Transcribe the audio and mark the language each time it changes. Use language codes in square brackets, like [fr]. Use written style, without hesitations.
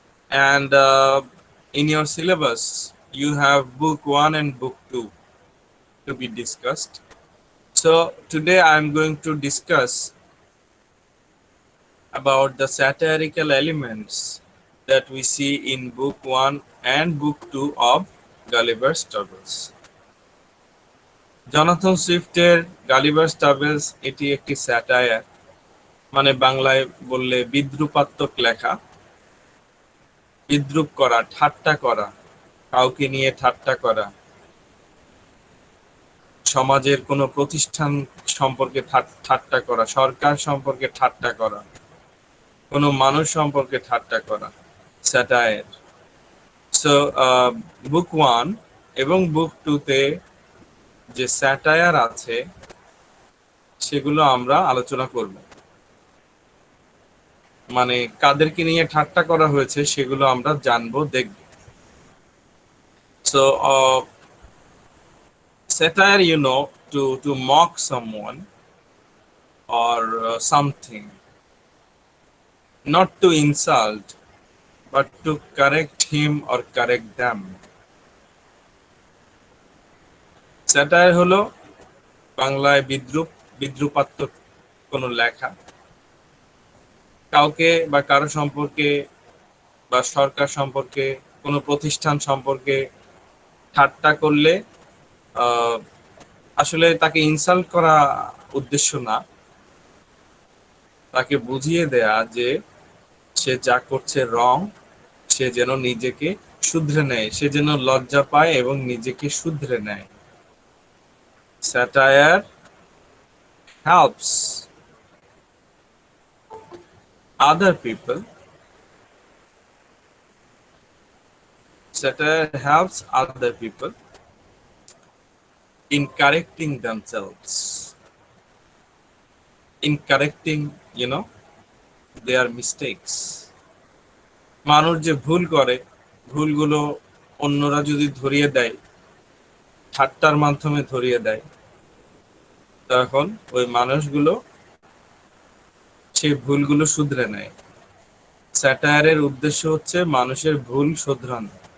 [en] And in your syllabus, you have Book 1 and Book 2 to be discussed. So today I'm going to discuss about the satirical elements that we see in Book 1 and Book 2 of Gulliver's Travels. [bn] Jonathan সুইফটের Gulliver's travels এটি একটি satire, মানে বাংলায় বললে বিদ্রূপাত্মক লেখা। বিদ্রূপ করা, ঠাট্টা করা, কাউকে নিয়ে ঠাট্টা করা, সমাজের কোনো প্রতিষ্ঠান সম্পর্কে ঠাট্টা করা, সরকার সম্পর্কে ঠাট্টা করা, কোনো মানুষ সম্পর্কে ঠাট্টা করা, স্যাটায়ার। সো বুক 1 এবং বুক 2 তে যে স্যাটায়ার আছে সেগুলো আমরা আলোচনা করব। মানে কাদেরকে নিয়ে ঠাট্টা করা হয়েছে সেগুলো আমরা জানবো, দেখব। [en] So satire, to mock someone or something, not to insult but to correct him or correct them. [bn] Satire হলো বাংলায় বিদ্রূপাত্মক কোনো লেখা, কাউকে বা কারো সম্পর্কে বা সরকার সম্পর্কে, কোনো প্রতিষ্ঠান সম্পর্কে ঠাট্টা করলে আসলে তাকে ইনসাল্ট করা উদ্দেশ্য না, তাকে বুঝিয়ে দেয়া যে সে যা করছে রং, সে যেন নিজেকে শুধরে নেয়, সে যেন লজ্জা পায় এবং নিজেকে শুধরে নেয়। [en] Satire helps other people. Satire helps other people in correcting themselves, in correcting, their mistakes. [bn] মানুষ যে ভুল করে, ভুলগুলো অন্যরা যদি ধরিয়ে দেয়, ঠাট্টার মাধ্যমে ধরিয়ে দেয়, তখন ওই মানুষগুলো সেই ভুলগুলো শুধরে নেয়। স্যাটায়ারের উদ্দেশ্য হচ্ছে মানুষের ভুল শোধরানো।